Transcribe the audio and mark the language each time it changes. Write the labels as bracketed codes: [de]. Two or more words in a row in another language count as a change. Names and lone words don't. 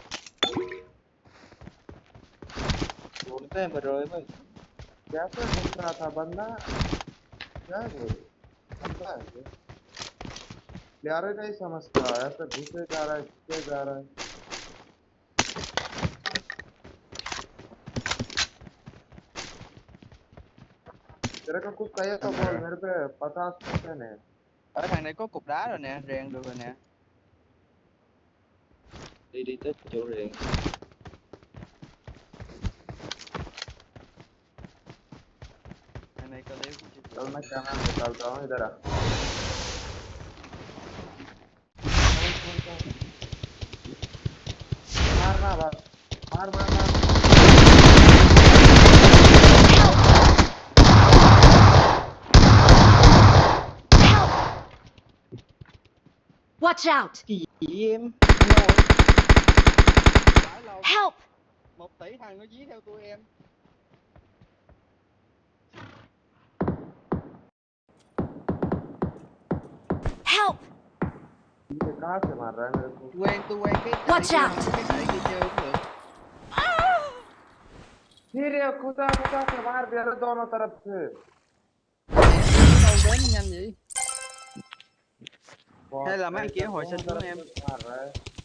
[hi] बोलते हैं [vi] rồi mới [hi] कैसे घूम रहा था बंदा क्या वो बंदा है ये प्यारे का ही समझता है ऐसे घुसे जा रहा है घुसे जा रहा है तेरे को कुछ चाहिए तो बोल मेरे पे 50% है [vi] ở thằng này có cục đá rồi nè rèn được rồi nè đi tới chỗ rèn thằng này có đéo [hi] चल मैं कैमरा निकालता हूँ इधर आ मारना बात मार मार मार [en] Watch out! [vi] gì em [en] Help! [vi] 1 tỷ thằng nó dí theo tụi em [en] Help! [hi] ये कहाँ से मार रहा है मेरे को [vi] tôi quen cái [en] Watch out! [vi] cái sợi kia chơi cũng được [hi] फिर ये खुदा खुदा से मार दिया रे दोनों तरफ से [vi] đâu đến nhanh vậy hay là mấy kia hồi sinh [hi] दोनों [vi] xuống [hi] तरफ [vi] em [hi] से मार रहा है